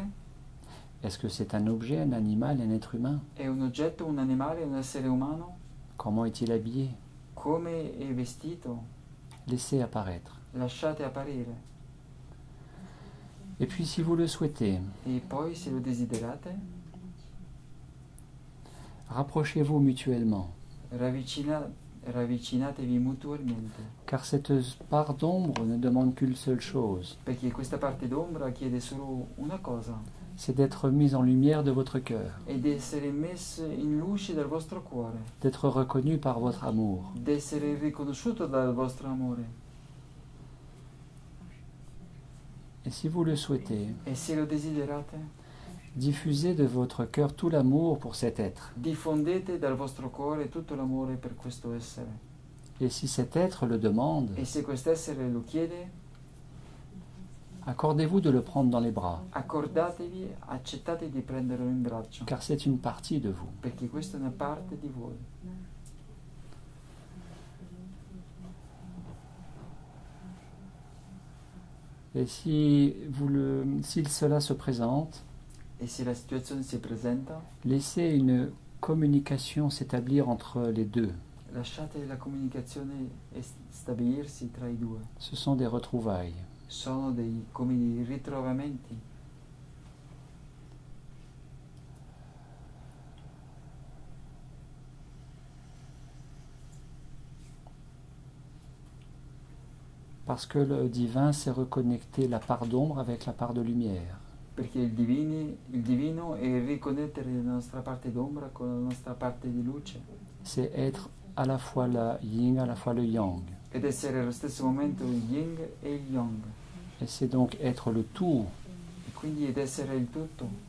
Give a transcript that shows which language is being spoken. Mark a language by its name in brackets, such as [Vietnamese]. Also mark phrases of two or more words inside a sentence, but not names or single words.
[French] Est-ce que c'est un objet, un animal, un être humain? [Italian] È un oggetto, un animale, un essere umano? [French] Comment est-il habillé? [Italian] Come è vestito? [French] Laissez apparaître. [Italian] Lasciate apparire. [French] Et puis si vous le souhaitez, [Italian] e poi se lo desiderate, [French] rapprochez-vous mutuellement. [Italian] Ravvicinatevi mutualmente. [French] Car cette part d'ombre ne demande qu'une seule chose. [Italian] Perché questa parte d'ombra chiede solo una cosa. [French] C'est d'être mise en lumière de votre cœur. [Italian] E di essere messo in luce dal vostro cuore. [French] D'être reconnu par votre amour. [Italian] D'essere riconosciuto dal vostro amore. [French] Et si vous le souhaitez, [Italian] e se lo desiderate, [French] diffusez de votre cœur tout l'amour pour cet être. [Italian] Diffondete dal vostro cuore tutto l'amore per questo essere. [French] Et si cet être le demande, [Italian] e se quest'essere lo chiede, [French] accordez-vous de le prendre dans les bras. [Italian] Accordatevi, accettate di prenderlo in braccio. [French] Car c'est une partie de vous. [Italian] Perché questa è una parte di voi. [French] Et si cela se présente, [Italian] e se la situazione si presenta, [French] laissez une communication s'établir entre les deux. [Italian] Lasciate la comunicazione stabilirsi tra i due. [French] Ce sont des retrouvailles. [Italian] Sono come dei ritrovamenti. [French] Parce que le divin sait reconnecter la part d'ombre avec la part de lumière. [Italian] Perché il divino è riconnettere la nostra parte d'ombra con la nostra parte di luce. [French] C'est être à la fois le yin, à la fois le yang. [Italian] Ed essere allo stesso momento il yin e il yang. [French] Et c'est donc être le tout. [Italian] E quindi ed essere il tutto.